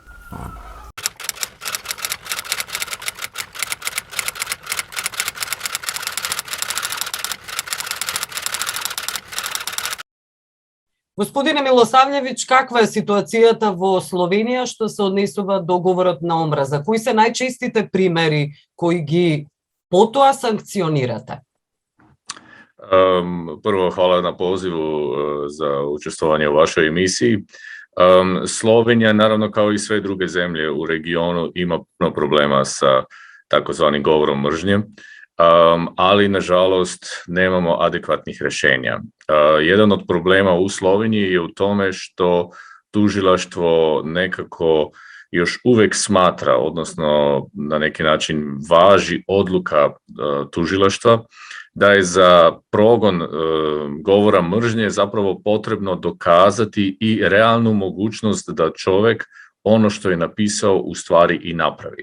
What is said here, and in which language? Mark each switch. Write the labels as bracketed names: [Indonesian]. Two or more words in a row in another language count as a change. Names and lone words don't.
[Macedonian] Господине Милосављевиќ, каква е ситуацијата во Словенија што се однесува до говорот на омраза? Кои се најчестите примери кои ги потоа санкционирате? [Bosnian] Прво, хвала на позиву за [Macedonian] учествување во [Bosnian] вашој емисии. Slovenija, naravno kao i sve druge zemlje u regionu, ima puno problema sa takozvanim govorom mržnje, ali nažalost nemamo adekvatnih rješenja. Jedan od problema u Sloveniji je u tome što tužilaštvo nekako još uvijek smatra, odnosno na neki način važi odluka tužilaštva, da je za progon govora mržnje zapravo potrebno dokazati i realnu mogućnost da čovjek ono što je napisao u stvari i napravi.